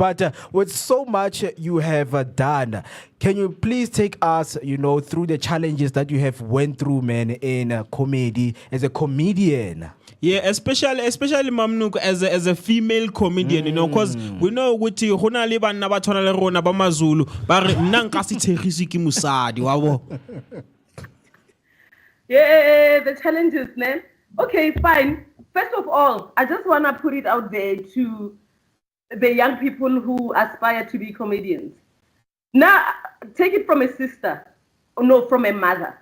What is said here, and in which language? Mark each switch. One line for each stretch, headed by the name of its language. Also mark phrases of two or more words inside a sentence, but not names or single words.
English: But with so much you have done, can you please take us, through the challenges that you have went through, man, in comedy as a comedian? Yeah, especially Mamnuk as a female comedian, because we know with you
Southern Sotho: hona le banna ba tshwana le rona ba Mazulu ba re nna nka se thegisi ke musadi wa bo.
English: Yeah, the challenges, man. Okay, fine. First of all, I just want to put it out there to the young people who aspire to be comedians. Now, take it from a sister, or no, from a mother.